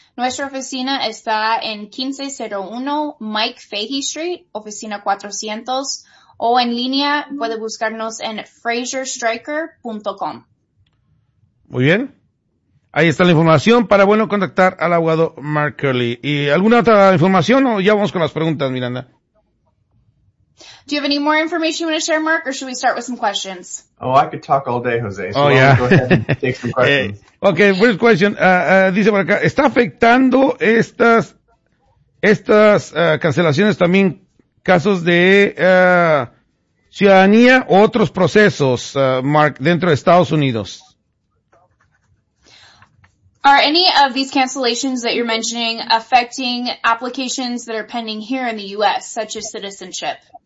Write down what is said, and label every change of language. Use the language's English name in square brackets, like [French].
[Spanish] Nuestra oficina está en 1501 Mike Fahey Street, oficina 400, o en línea puede buscarnos en fraserstriker.com. Muy bien. Ahí está la información para, bueno, contactar al abogado Mark Curley. ¿Y alguna otra información o ya vamos con las preguntas, Miranda? [English] Do you have any more information you want to share, Mark, or should we start with some questions? Oh, I could talk all day, Jose. So why don't you go ahead and take some questions. Okay, first question. [Spanish] Dice por acá, ¿está afectando estas cancelaciones también casos de ciudadanía o otros procesos, Mark, dentro de Estados Unidos? [English] Are any of these cancellations that you're mentioning affecting applications that are pending here in the U.S., such as citizenship?